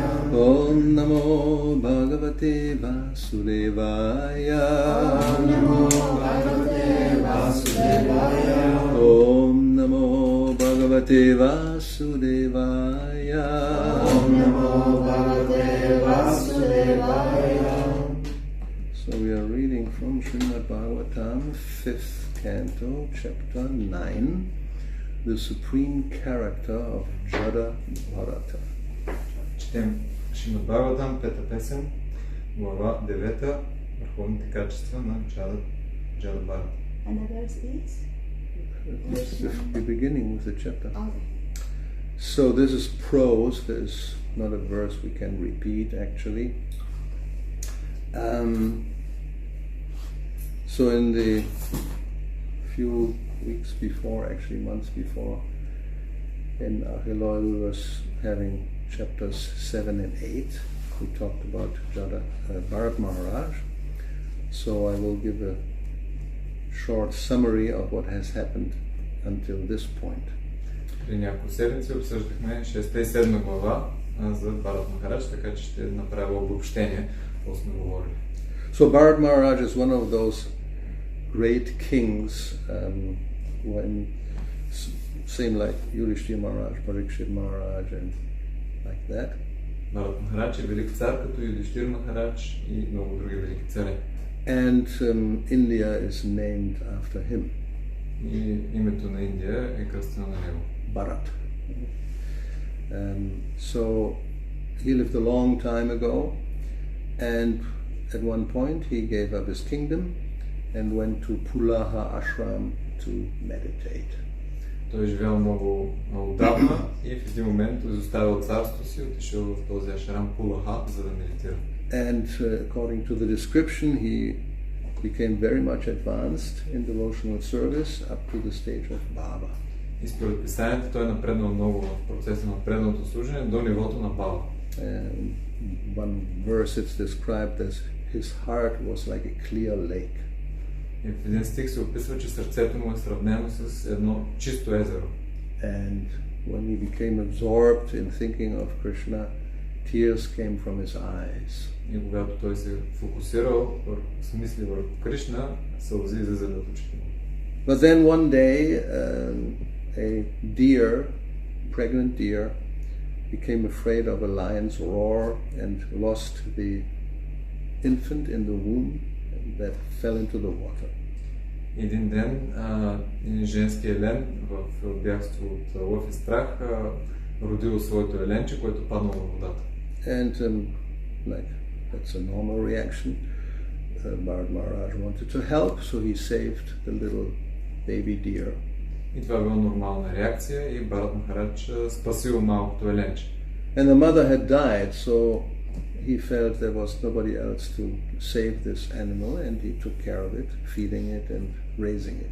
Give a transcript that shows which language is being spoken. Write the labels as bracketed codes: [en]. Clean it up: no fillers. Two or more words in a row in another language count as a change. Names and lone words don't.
[sa] ॐ नमो भगवते वासुदेवाय ॐ नमो भगवते वासुदेवाय ॐ नमो भगवते वासुदेवाय ॐ नमो भगवते वासुदेवाय. [en] So we are reading from Srimad Bhagavatam, 5th canto, chapter 9, the supreme character of Jada Bharata. [bg] Четем Шримад Бхагаватам, 5-та песен, глава 9, върховните качества на Джада Бхарата. [en] And the verse is? The beginning of the chapter. Oh. So this is prose, there's not a verse we can repeat actually. So in the few weeks before, actually months before, in Ahiloy we was having chapters 7 and 8. We talked about Jada Bharat Maharaj. So I will give a short summary of what has happened until this point. [bg] При няколко седмици обсъждахме 6 и 7 глава за Бхарат Махарадж, така че ще направя обобщение, какво сме говорили. [en] So Bharat Maharaj is one of those great kings when same like Yudhishthira Maharaj, Parikshit Maharaj and like that. [bg] Бхарат Махарадж е велик цар, като Юдиштир Махарадж и много други велики царе. [en] And India is named after him. [bg] И името на Индия е кръстено на него. [en] Bharat. So he lived a long time ago, and at one point he gave up his kingdom and went to Pulaha ashram to meditate. [bg] Той е живял много отдавна и в един момент изоставил царството си, отишъл в този ашрам Пулаха, за да медитира. [en] And according to the description, he became very much advanced in devotional service up to the stage of Baba. [bg] И според писанието той е напреднал много в процеса на предното служение до нивото на Баба. [en] One verse it's described as his heart was like a clear lake. [bg] И в един стих се описва, че сърцето му е сравнено с едно чисто езеро. [en] And when he became absorbed in thinking of Krishna, tears came from his eyes. [bg] И когато той се фокусирал с мисли върху Кришна, сълзи излизали от очите му. [en] But then one day, a deer, pregnant deer, became afraid of a lion's roar and lost the infant in the womb that fell into the water. [bg] Един ден един женски елен в бягство от лъв и страх родил своето еленче, което паднало в водата. [en] And like that's a normal reaction. Bharat Maharaj wanted to help, so he saved the little baby deer. [bg] И това била нормална реакция и Бхарат Махарадж спасил малкото еленче. [en] And the mother had died, so he felt there was nobody else to save this animal, and he took care of it, feeding it and raising it.